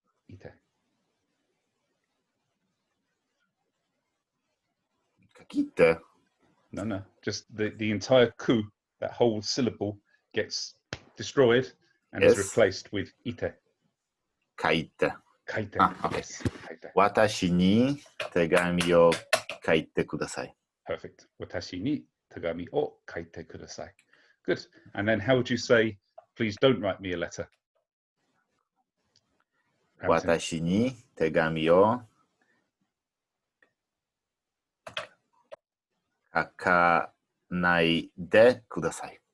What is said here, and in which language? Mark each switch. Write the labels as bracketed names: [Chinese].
[Japanese] Ite. 書き手 [English] No. Just the entire ku, that whole syllable gets destroyed and is Yes. replaced with ite. [Japanese] 書いて。 Kaite. [English] Okay. Yes. Kaite. [Japanese] 私に手紙を書いてください。 [English] Perfect. [Japanese] Watashi ni tagami o kaite kudasai. [English] Good. And then how would you say, please don't write me a letter? How would you- [Japanese] 私に手紙を書かないでください。